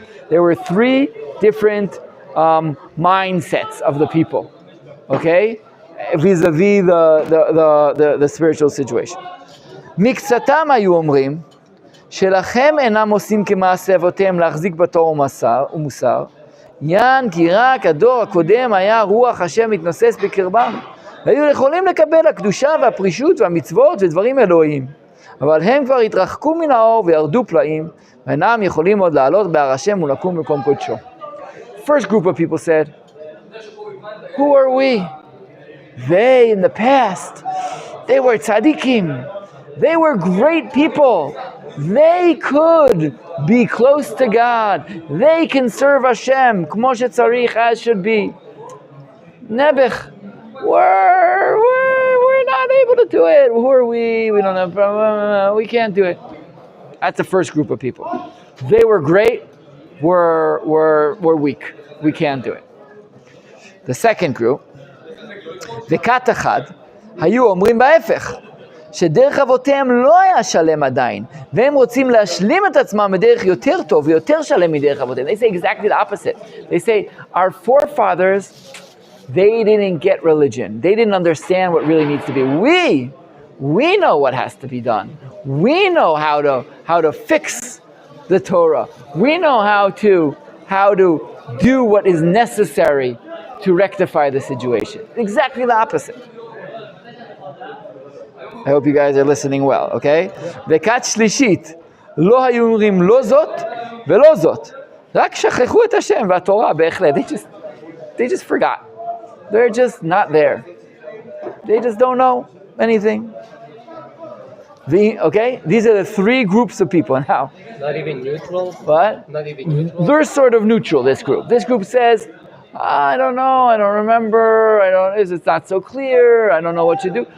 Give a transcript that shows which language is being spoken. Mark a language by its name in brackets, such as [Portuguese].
[English] There were three different mindsets of the people, okay, vis-a-vis the spiritual situation. [Hebrew] מקצתם היו אומרים שלכם אינם עושים כמעשה אבותיהם להחזיק בתורה ומוסר, יען כי רק הדור הקודם היה רוח השם מתנוסס בקרבם, והיו יכולים לקבל הקדושה והפרישות והמצוות ודברים אלוהיים, אבל הם כבר התרחקו מן האור וירדו פלאים, ואינם יכולים עוד לעלות בהר השם ולקום במקום קודשו. [English] First group of people said, who are we? They, in the past, they were tzaddikim. They were great people. They could be close to God. They can serve Hashem, [Hebrew] kmo shetzarich, [English] as should be. Nebuch, we're not able to do it. Who are we? We don't have, we can't do it. That's the first group of people. They were great. We're weak. We can't do it. The second group, [Hebrew] וכת אחד, היו אומרים בהפך, שדרך אבותיהם לא היה שלם עדיין, והם רוצים להשלים את עצמם בדרך יותר טוב ויותר שלם מדרך אבותיהם. [English] They say exactly the opposite. They say, our forefathers, they didn't get religion. They didn't understand what really needs to be. We know what has to be done. We know how to fix the Torah. We know how to do what is necessary to rectify the situation. Exactly the opposite. I hope you guys are listening well, okay? [Hebrew] וכת שלישית, לא היו אומרים לא זאת ולא זאת. רק שכחו את השם והתורה בהחלט. [English] They just forgot. They're just not there. They just don't know anything. Okay? These are the three groups of people. Now, Not even neutral? what? Not even neutral? They're sort of neutral, this group. This group says, I don't know, I don't remember, it's not so clear, I don't know what to do.